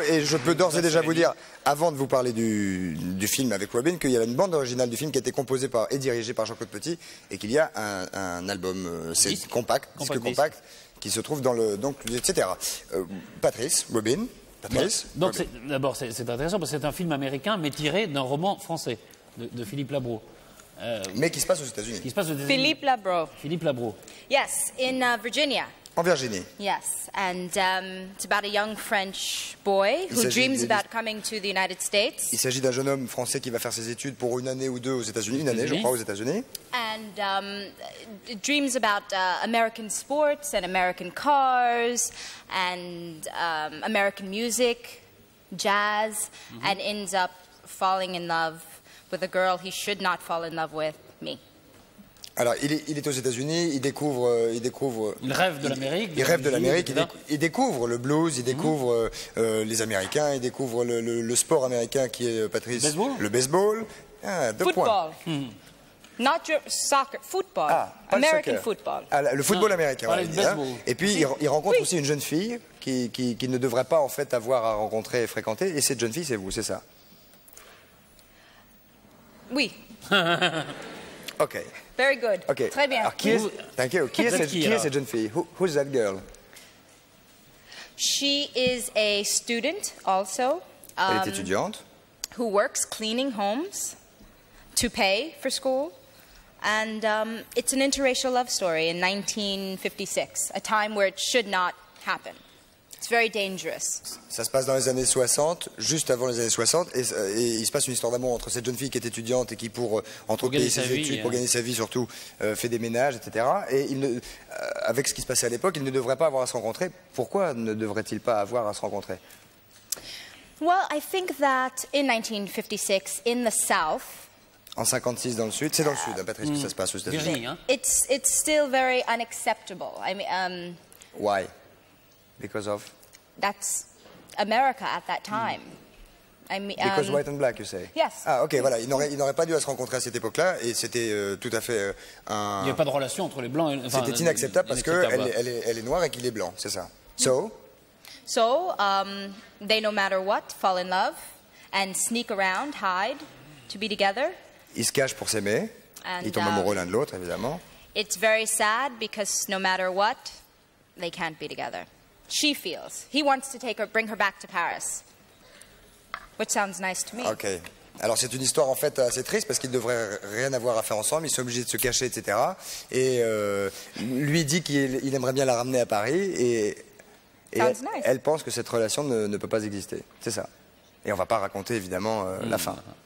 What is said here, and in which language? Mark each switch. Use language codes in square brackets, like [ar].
[fr] Et je peux d'ores et déjà vous dire, avant de vous parler du film avec Robin, qu'il y a une bande originale du film qui a été composée et dirigée par Jean-Claude Petit, et qu'il y a un album disque compact, qui se trouve dans le... Donc, etc. Patrice, Robin... Donc d'abord c'est intéressant parce que c'est un film américain mais tiré d'un roman français de Philippe Labro. Mais qui se passe aux États-Unis. Philippe Labro. Philippe Labro. [en] Yes, in Virginia. [fr] En Virginie. [en] Yes, and it's about a young French boy who dreams about coming to the United States. [fr] Il s'agit d'un jeune homme français qui va faire ses études pour une année ou deux aux États-Unis, une année, je crois, aux États-Unis. [en] And dreams about American sports and American cars and American music, jazz, and ends up falling in love with a girl he should not fall in love with, me. [fr] Alors, il est aux États-Unis, il découvre... Il rêve de l'Amérique. Il rêve de l'Amérique, il découvre le blues, il découvre les Américains, il découvre le sport américain qui est, Patrice... Le baseball. Ah, 2 points. [en] Not your soccer, football. American football. [fr] Ah, le football américain. Voilà, et puis, il rencontre aussi une jeune fille qui ne devrait pas, en fait, avoir à rencontrer et fréquenter. Et cette jeune fille, c'est vous, c'est ça? Oui. [en] OK. Very good. Okay. [fr] Très bien. Alors, qui est cette jeune fille? [en] Who is that girl? She is a student also. [fr] Elle est étudiante. [en] Who works cleaning homes to pay for school. And it's an interracial love story in 1956, a time where it should not happen. It's very dangerous. [fr] Ça se passe dans les années 60, juste avant les années 60, et il se passe une histoire d'amour entre cette jeune fille qui est étudiante et qui, pour payer ses études, pour gagner sa vie surtout, fait des ménages, etc. Et avec ce qui se passait à l'époque, ils ne devraient pas avoir à se rencontrer. Pourquoi ne devraient-ils pas avoir à se rencontrer? [en] Well, I think that in 1956, in the South, [fr] en 56 dans le Sud, c'est dans le Sud, hein, Patrice, que ça se passe aux États-Unis. [en] It's still very unacceptable. I mean, why? Because of? That's America at that time. I mean, because white and black, you say? Yes. [fr] Ah, ok, voilà. Ils n'auraient pas dû se rencontrer à cette époque-là, et c'était tout à fait Il n'y a pas de relation entre les blancs et... C'était inacceptable parce qu'elle est noire et qu'il est blanc, c'est ça. [en] So, they, no matter what, fall in love and sneak around, hide, to be together. [fr] Ils se cachent pour s'aimer. Ils tombent amoureux l'un de l'autre, évidemment. [en] It's very sad because no matter what, they can't be together. She feels. He wants to bring her back to Paris. Which sounds nice to me. Ok. [fr] Alors c'est une histoire en fait assez triste parce qu'ils ne devraient rien avoir à faire ensemble, ils sont obligés de se cacher, etc. Et lui dit qu'il aimerait bien la ramener à Paris et elle pense que cette relation ne peut pas exister. C'est ça. Et on ne va pas raconter évidemment la fin.